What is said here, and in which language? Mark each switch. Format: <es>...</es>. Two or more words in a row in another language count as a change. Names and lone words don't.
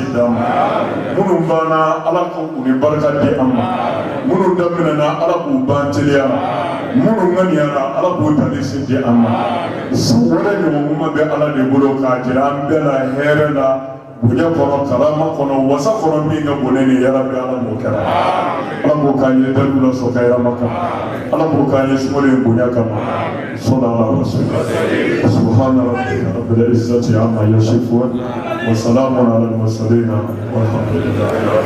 <bm>d'an ma minnu banna ala k'u ni barika di an ma minnu daminɛna ala k'u ban teliya minnu ŋaniyara ala k'o tali se di an ma san wɛrɛ ɲɔgɔnma bɛ ala de bolo k'a jira an bɛɛ la hɛrɛ la bonya kɔnɔ karama kɔnɔ wasa kɔnɔ min ka bon ni yala bi ala m'o kɛra ala k'o k'an ye dalilu la sɔn kayirama kama ala k'o k'an ye sumalen bonya kama</bm> <ar>صلى الله عليه وسلم سبحان ربك رب العزة عما يصفون وسلام على المرسلين والحمد لله.</ar>